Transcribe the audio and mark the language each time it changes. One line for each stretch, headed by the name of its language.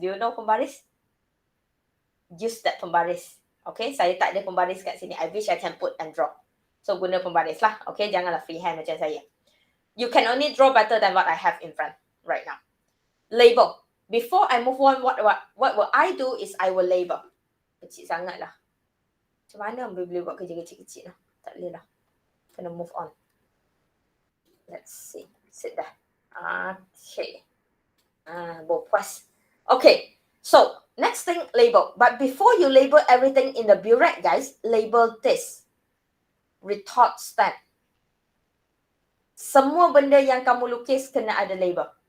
English: Do you know pembaris? Use that pembaris.
Malay: Okay, saya tak ada pembaris kat sini.
English: I wish I can put and draw.
Malay: So guna pembaris lah. Okay, janganlah freehand macam saya.
English: You can only draw better than what I have in front right now. Label. Before I move on, what will I do is I will label.
Malay: Kecil sangat lah. Macam mana boleh buat kerja kecil-kecil lah. Tak boleh lah. Kena
English: move on. Let's see. Sit there. Okay. Puas. Okay. So, next thing, label. But before you label everything in the burette, guys, label this. Retort stand.
Malay: Semua benda yang kamu lukis kena ada label.